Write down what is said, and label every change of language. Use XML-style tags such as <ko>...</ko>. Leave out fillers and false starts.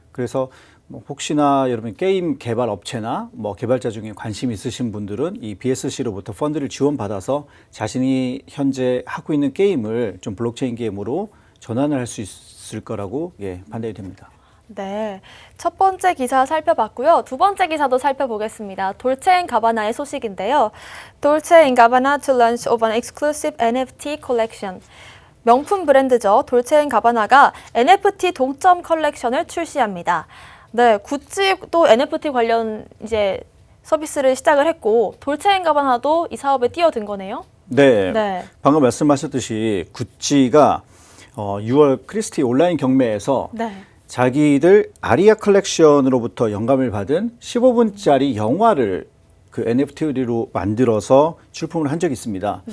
<ko>그래서 혹시나 여러분 게임 개발 업체나 개발자 중에 관심 있으신 분들은 이 BSC로부터 펀드를 지원받아서 자신이 현재 하고 있는 게임을 좀 블록체인 게임으로 전환을 할 수 있을 거라고 판단이 됩니다. 네, 첫 번째 기사 살펴봤고요. 두 번째 기사도 살펴보겠습니다. 돌체 앤 가바나의 소식인데요.</ko> <en>돌체 앤 가바나 to launch of an exclusive NFT collection.</en> <ko>명품 브랜드죠. 돌체 앤 가바나가 NFT 동점 컬렉션을 출시합니다. 네, 구찌도 NFT 관련 이제 서비스를 시작을 했고 돌체 앤 가바나도 이 사업에 뛰어든 거네요. 네. 방금 말씀하셨듯이 구찌가 6월 크리스티 온라인 경매에서 자기들 아리아 컬렉션으로부터 영감을 받은 15분짜리 영화를 그 NFT로 만들어서 출품을 한 적이 있습니다.</ko>